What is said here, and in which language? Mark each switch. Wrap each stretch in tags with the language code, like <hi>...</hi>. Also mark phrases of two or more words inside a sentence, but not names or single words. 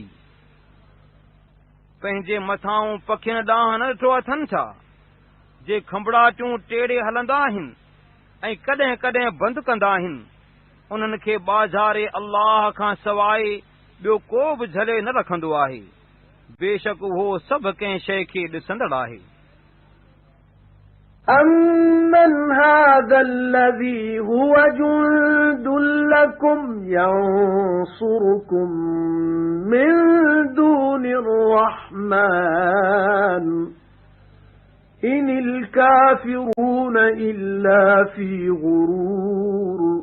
<sd>पंहिंजे मथां पखियुनि ॾांहुं न ॾिठो अथनि छा जे खंभड़ाटियूं टेड़े हलंदा आहिनि ऐं कॾहिं कॾहिं बंदि कंदा आहिनि। उन्हनि खे बाज़ारे अल्लाह खां सवाइ ॿियो को बि झले न रखंदो आहे। बेशक उहो सभु कंहिं शइ खे ॾिसंदड़ आहे।</sd> <ar>أَمَّنْ هَذَا الَّذِي هُوَ جُنْدٌ لَكُمْ يَنْصُرُكُمْ مِنْ دُونِ الرَّحْمَنِ إِنِ الْكَافِرُونَ إِلَّا فِي غُرُورٍ</ar>